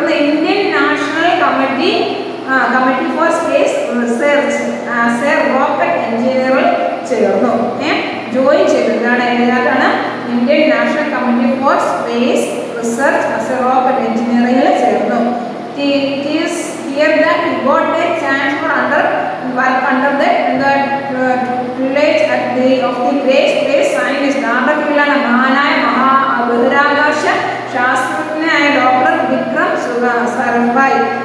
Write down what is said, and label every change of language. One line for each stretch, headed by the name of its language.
English: Indian National Committee for Space Research as a rocket engineer
Malayalam: ചേർന്നു. Join ചെയ്തതാണ് Indian national committee for space research as A rocket എഞ്ചിനീയറിംഗിൽ ചേർന്നു.
English: It is here that he got a chance for work under the tutelage of the great space scientist.
Malayalam: നാടകത്തിലാണ് മഹാനായ ബഹിരാകാശ ശാസ്ത്രജ്ഞനായ doctor Vikram Sarabhai.